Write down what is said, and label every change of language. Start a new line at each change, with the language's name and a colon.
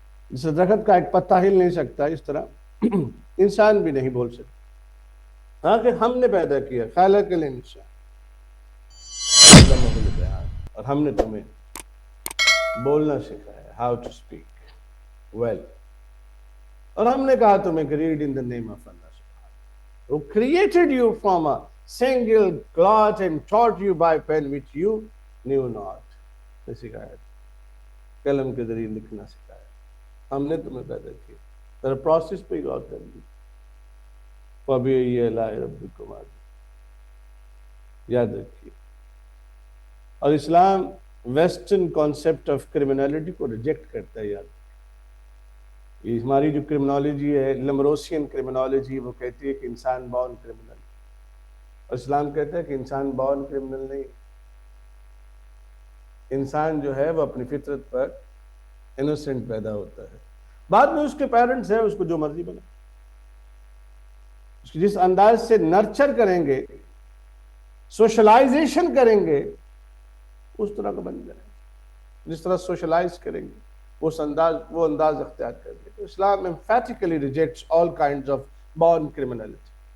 Urdu: جس درخت کا ایک پتا ہل نہیں سکتا، اس طرح انسان بھی نہیں بول سکتا. ہاں کہ ہم نے پیدا کیا،
Arabic: خلق الانسان وعلمہ البیان،
Urdu: اور ہم نے تمہیں بولنا سکھایا، ہاؤ ٹو اسپیک ویل. اور ہم نے کہا تمہیں کہ read in the name of اللہ سبحانہ
English: who created you from a single cloth and taught you by pen which you knew not.
Urdu: نے سکھایا، قلم کے ذریعے لکھنا سکھایا. ہم نے تمہیں پیدا کیا. ذرا پروسیس پہ غور کر لی.
Arabic: فَبِأَيِّ آلَاءِ رَبِّكُمَا تُكَذِّبَانِ.
Urdu: یاد رکھیے. اور اسلام ویسٹرن کانسیپٹ آف کرمنالٹی کو ریجیکٹ کرتا ہے. یاد یہ ہماری جو کرمنالوجی ہے، لمروسین کرمنالوجی، وہ کہتی ہے کہ انسان بورن کرمنل، اور اسلام کہتا ہے کہ انسان بورن کرمنل نہیں. انسان جو ہے وہ اپنی فطرت پر انوسنٹ پیدا ہوتا ہے. بعد میں اس کے پیرنٹس ہیں، اس کو جو مرضی بنا، اس کی جس انداز سے نرچر کریں گے، سوشلائزیشن کریں گے، اس طرح کا بن جائے. جس طرح سوشلائز کریں گے وہ انداز اختیار کر لیں. تو اسلام
English: emphatically rejects all kinds of born criminality.